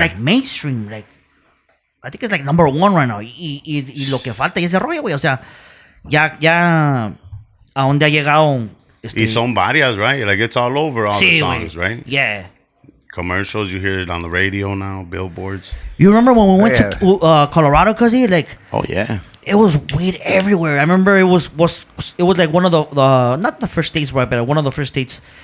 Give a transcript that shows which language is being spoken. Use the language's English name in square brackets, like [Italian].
[English] like mainstream, like, I think it's like number one right now. [Spanish] Y lo que falta y ese rollo, güey. O sea, ya a donde ha llegado. Y son varias, [English] right? Like, it's all over all the [Spanish] Sí, [English] songs, [Spanish] güey. [English] right? Yeah. Commercials, you hear it on the radio now, billboards. You remember when we went to Colorado, cuz like, Oh, yeah. it was weed everywhere. I remember it was like one of the not the first states, right, but one of the first states.